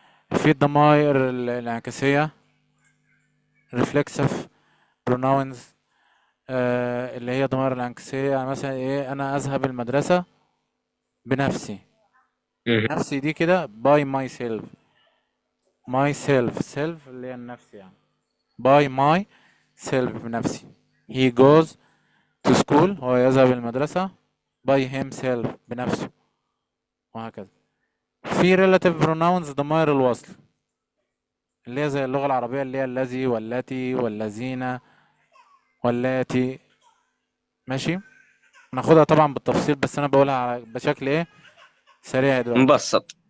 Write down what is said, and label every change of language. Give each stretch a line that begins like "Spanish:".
Arabic: في الضمائر الانعكاسية
English: reflexive pronouns،
Arabic: اللي هي ضمائر الانعكاسية. يعني مثلا ايه، انا اذهب المدرسة بنفسي. مهم. نفسي دي كده
English: by myself، myself self
Arabic: اللي هي النفس يعني.
English: by myself
Arabic: بنفسي.
English: he goes to school،
Arabic: هو يذهب المدرسة
English: by himself
Arabic: بنفسه، وهكذا. في
English: relative pronouns
Arabic: ضمائر الوصل، اللي هي زي اللغة العربية اللي هي الذي والتي والذين واللاتي. ماشي، ناخدها طبعا بالتفصيل، بس انا بقولها بشكل ايه سريع دلوقتي. مبسط.